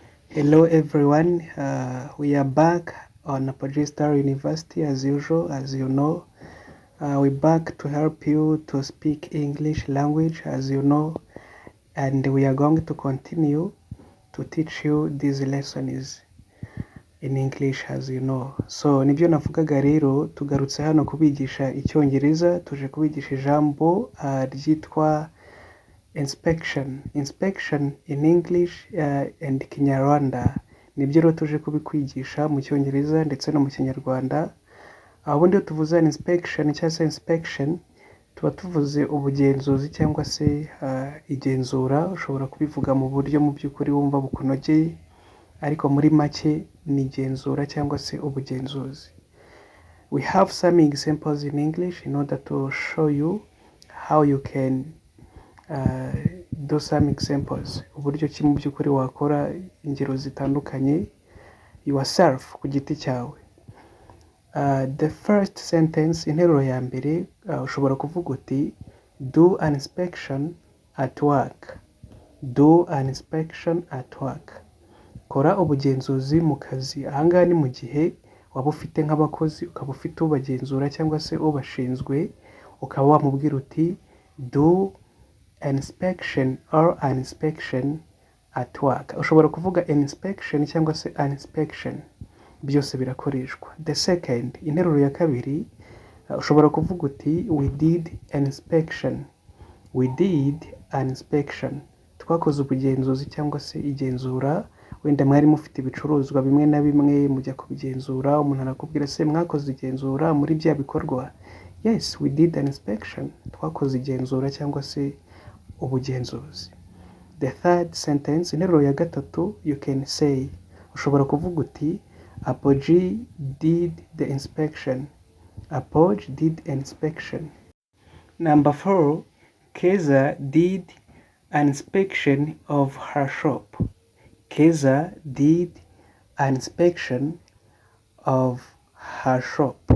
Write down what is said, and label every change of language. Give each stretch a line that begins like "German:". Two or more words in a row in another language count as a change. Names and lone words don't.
English: Hello everyone, we are back on Star University as usual. As you know, we're back to help you to speak English language, as you know, and we are going to continue to teach you these lessons in English, as you know.
Kinyarwanda: So nibyo navugaga rero, tugarutse hano kubigisha icyongereza, tuje kubigisha ijambo ryitwa
English: inspection in English and Kinyarwanda.
Kinyarwanda: Nibyo rero tuje kubikwigisha mu cyongereza ndetse no mu kinyarwanda. Ubundi iyo tuvuze inspection cyangwa se inspection, tuba tuvuze ubugenzuzi cyangwa se igenzura. Ushobora kubivuga mu buryo mu by'ukuri wumva bukunogeye, ariko muri make ni igenzura cyangwa se ubugenzuzi.
English: We have some examples in English in order to show you how you can do some examples.
Kinyarwanda: Uburyo ki mu by'ukuri wakora ingero zitandukanye yourself ku giti cyawe.
English: The first sentence,
Kinyarwanda: interuro ya mbere, ushobora kuvuga uti
English: do an inspection at work. Do an inspection at work.
Kinyarwanda: Kora ubugenzuzi mu kazi. Ahangaha ni mu gihe waba ufite nk'abakozi, ukaba ufite ubagenzura cyangwa se ubashinzwe, ukaba wamubwira uti
English: do an inspection or an inspection at work.
Kinyarwanda: Ushobora kuvuga
English: an inspection
Kinyarwanda: cyangwa se
English: an inspection,
Kinyarwanda: byose birakoreshwa.
English: The second,
Kinyarwanda: interuro ya kabiri, ushobora kuvuga uti
English: we did an inspection. We did an inspection.
Kinyarwanda: Twakoze ubugenzuzi cyangwa se igenzura. Wenda mwari mufite ibicuruzwa bimwe na bimwe mujya kubigenzura, umuntu arakubwira se mwakoze igenzura muri bya bikorwa?
English: Yes, we did an inspection.
Kinyarwanda: Twakoze igenzura cyangwa se ubugenzuzi.
English: The third sentence,
Kinyarwanda: interuro ya gatatu,
English: you can say,
Kinyarwanda: ushobora kuvuga uti
English: Apogee did the inspection. Apogee did an inspection. Number 4, Keza did an inspection of her shop. Keza did an inspection of her shop.